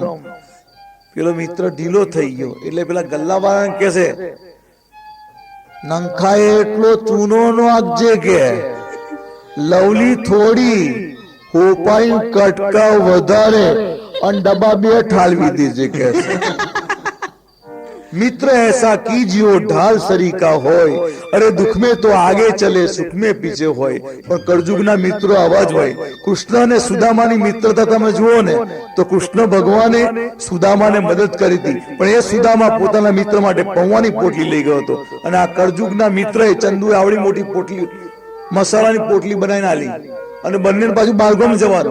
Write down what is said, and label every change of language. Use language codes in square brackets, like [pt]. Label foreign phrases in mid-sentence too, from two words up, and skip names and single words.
[gu] પેલો મિત્ર ઢીલો થઈ ગયો એટલે પેલા ગલ્લાવાળાને કહે છે, નંખાએ એટલો ચૂનો નો આપજે કે લવલી થોડી, હોપાઈ કટકા વધારે અને ડબ્બા 2 ઠાલવી દીજે કે. [hi] मित्र ऐसा कीजियो ढाल सरीका होय, अरे दुख में तो आगे चले सुख में पीछे होय. [gu] પણ કળજુગના મિત્રો આવા જ હોય. કૃષ્ણ અને સુદામાની મિત્રતા તમે જુઓ ને તો કૃષ્ણ ભગવાને સુદામાને મદદ કરી હતી, પણ એ સુદામા પોતાના મિત્ર માટે પૌવાની પોટલી લઈ ગયો હતો, અને આ કળજુગના મિત્રએ ચંદુએ આવડી મોટી પોટલી, મસાલાની પોટલી બનાવીને આલી, અને બંને પાછું બાલગામ જવાનું.